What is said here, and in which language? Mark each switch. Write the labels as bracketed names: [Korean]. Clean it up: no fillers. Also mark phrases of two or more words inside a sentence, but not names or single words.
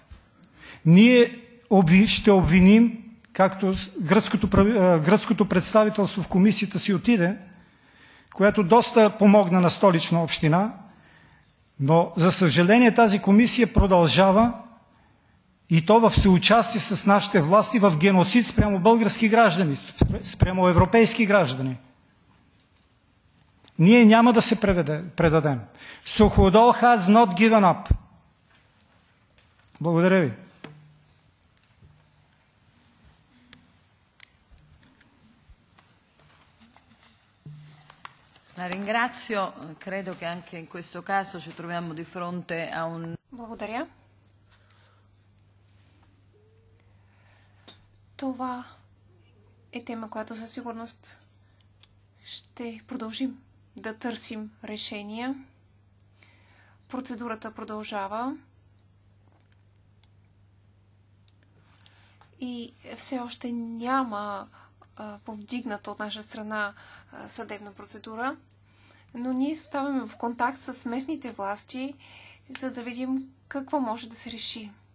[Bulgarian] Ние ще обвиним, както гръцкото представителство в комисията си отиде, което доста помогна на Столична община, но за съжаление тази комисия продължава и то в съучастие с нашите власти в геноцид спрямо български граждани, спрямо европейски граждани. Ние няма да се предадем. [English] Суходол has not given up. [Bulgarian] Благодаря ви. [Italian] La ringrazio, credo che anche in questo caso ci troviamo di fronte a un... [Bulgarian] Благодаря. Това е тема, която със сигурност ще продължим да търсим решения. Процедурата продължава и все още няма повдигната от наша страна съдебна процедура, но ние оставаме в контакт с местните власти, за да видим какво може да се реши.